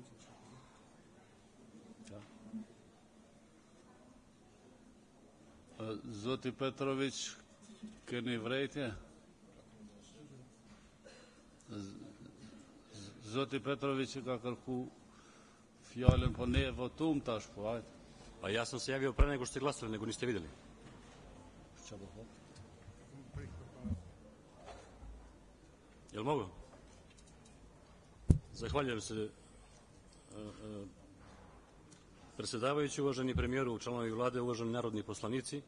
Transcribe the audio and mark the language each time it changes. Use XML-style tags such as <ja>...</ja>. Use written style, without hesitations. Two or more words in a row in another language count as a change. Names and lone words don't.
<sq>Zoti Petrović, keni vërejtje? Zoti Petrović ka kërku fjalën, po ne e votum tash, po hajde.</sq> <sr>Pa ja sam se javio pre nego što ste glasali, nego niste vidjeli. Jel mogu? Zahvaljujem se predsjedavajući, uvaženi premijeru, članovi vlade, uvaženi narodni poslanici.</sr>